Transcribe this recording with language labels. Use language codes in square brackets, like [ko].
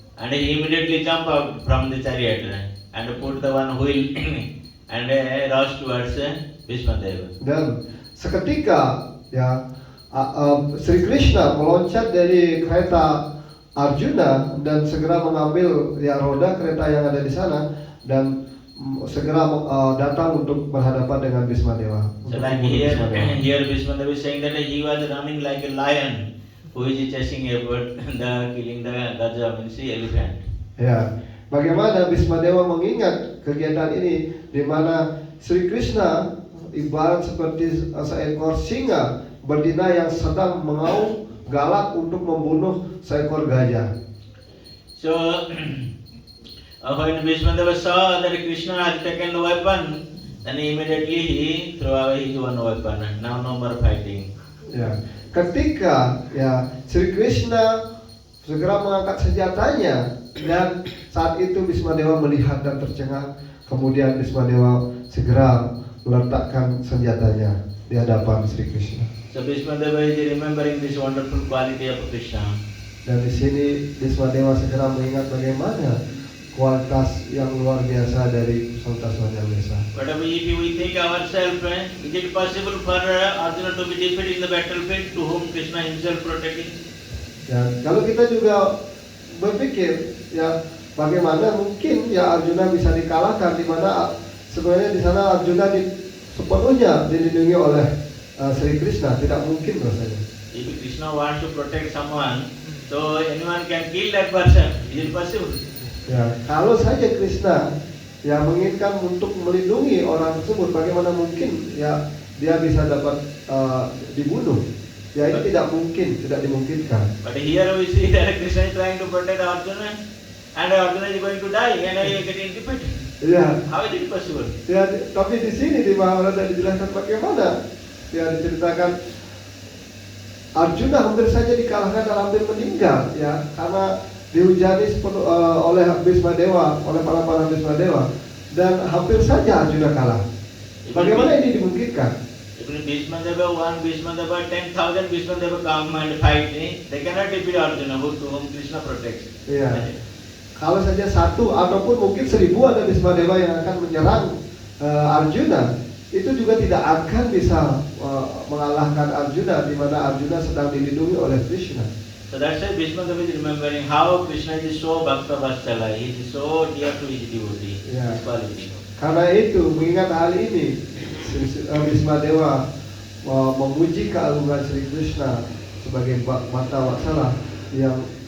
[en] And he immediately jumped out from the chariot and put the one wheel and rushed towards Bhishmadeva. [id] Dan seketika ya Sri Krishna meloncat dari kereta Arjuna dan segera mengambil ya roda kereta yang ada di sana dan segera datang untuk berhadapan dengan Bhismadewa. [en] So like here Bhismadeva is saying that he was running like a lion who is chasing about killing the Gaja, means elephant. [id] Ya, bagaimana Bhismadewa mengingat kegiatan ini, di mana Sri Krishna ibarat seperti seekor singa betina yang sedang mengaum galak untuk membunuh seekor gajah. [en] So when Bhishmadeva saw that Krishna had taken the weapon, then immediately he threw away his one weapon. Now no more fighting. [id] Ya, ketika ya Sri Krishna segera mengangkat senjatanya, dan saat itu Bhismadewa melihat dan tercengang. Kemudian Bhismadewa segera meletakkan senjatanya di hadapan Sri Krishna. [en] So Bhismadeva is remembering this wonderful quality of Krishna. [id] Dan di sini Bhismadewa segera mengingat bagaimana kualitas yang luar biasa dari Sultan Swadhyamesa. [en] But if we think ourselves, is it possible for Arjuna to be defeated in the battlefield to whom Krishna himself protecting? [id] Ya, kalau kita juga berpikir ya bagaimana mungkin ya Arjuna bisa dikalahkan, di mana sebenarnya di sana Arjuna sepenuhnya dilindungi oleh Sri Krishna, tidak mungkin rasanya. [en] If Krishna wants to protect someone, so anyone can kill that person. Is it possible? [id] Ya, kalau saja Krishna yang menginginkan untuk melindungi orang tersebut, bagaimana mungkin ya dia bisa dapat dibunuh? Ya itu tidak mungkin, tidak dimungkinkan. [en] But here we see that Krishna is trying to protect Arjuna, and Arjuna is going to die, and he is getting defeated. [id] Ya. [en] How is it possible? [id] Ya, tapi di sini di Mahabharata dijelaskan bagaimana ya diceritakan Arjuna hampir saja dikalahkan dan hampir meninggal ya karena dihujani oleh Bhismadewa, oleh para Bhismadewa, dan hampir saja Arjuna kalah. Bagaimana ini dimungkinkan? [en] Even Bhismadeva, one Bhismadeva, 10,000 Bhismadeva come and fight, they cannot defeat Arjuna, to whom Krishna protects. [id] Iya. Kalau saja satu ataupun mungkin 1,000 ada Bhismadeva yang akan menyerang Arjuna, itu juga tidak akan bisa mengalahkan Arjuna, di mana Arjuna sedang dilindungi oleh Krishna. [en] So that's why Bhismadeva is remembering how Krishna is so Bhakta Vatsala, he is so dear to his devotee, Yeah. his quality. [id] Karena itu mengingat hal ini, Bhismadewa memuji keagungan Sri Krishna sebagai Bhakta Vatsala yang